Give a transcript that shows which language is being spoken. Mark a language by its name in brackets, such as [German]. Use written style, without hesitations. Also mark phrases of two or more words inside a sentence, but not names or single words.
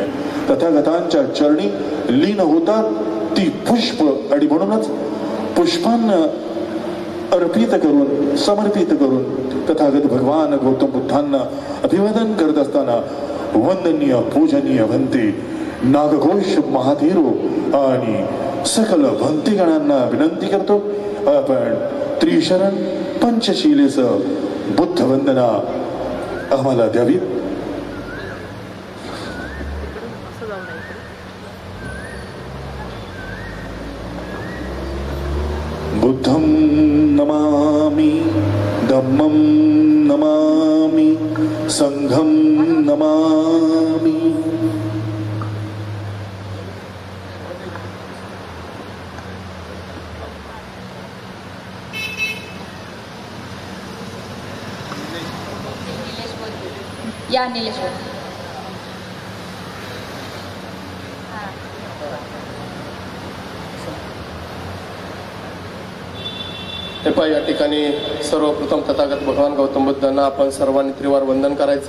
[Marathi] तथागतांच्या चरणी लीन होतात ती पुष्प, आणि म्हणूनच पुष्पांना अर्पित करून समर्पित करून तथागत भगवान गौतम बुद्धांना अभिवादन करत असताना वंदनीय पूजनीय भंते नागघोष महाधीरो आणि सकल भंतेगणांना विनंती करतो, आपण त्रिशरण पंचशीलेचं बुद्ध वंदना आम्हाला द्यावी. [Pali] बुद्धं नमामि, धम्मं नमामि, संघं नमामि. [Marathi] या निलेश्वर. या ठिकाणी सर्वप्रथम तथागत भगवान गौतम बुद्धांना आपण सर्वांनी त्रिवार वंदन करायचे.